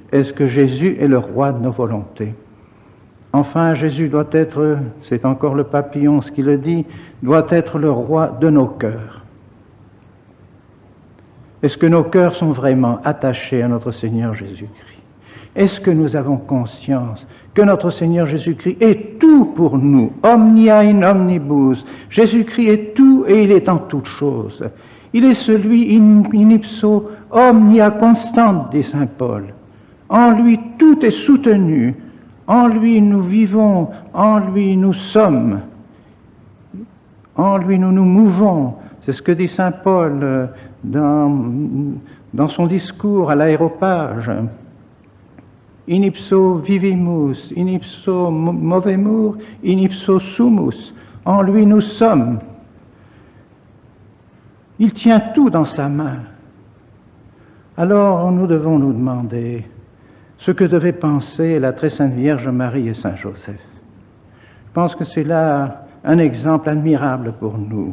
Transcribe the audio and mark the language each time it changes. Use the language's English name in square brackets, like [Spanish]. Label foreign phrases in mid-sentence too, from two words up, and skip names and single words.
[French] Est-ce que Jésus est le roi de nos volontés? Enfin, Jésus doit être, c'est encore le pape Pie XI qui le dit, doit être le roi de nos cœurs. Est-ce que nos cœurs sont vraiment attachés à notre Seigneur Jésus-Christ? Est-ce que nous avons conscience que notre Seigneur Jésus-Christ est tout pour nous, [Latin] omnia in omnibus? [French] Jésus-Christ est tout et il est en toutes choses. Il est celui [Latin] in ipso omnia constant, [French] dit saint Paul. En lui, tout est soutenu. En lui, nous vivons. En lui, nous sommes. En lui, nous nous mouvons. C'est ce que dit saint Paul dans son discours à l'Aréopage. [Latin] In ipso vivimus, in ipso movemur, in ipso sumus. [French] En lui, nous sommes. Il tient tout dans sa main. Alors, nous devons nous demander ce que devait penser la très sainte Vierge Marie et saint Joseph. Je pense que c'est là un exemple admirable pour nous.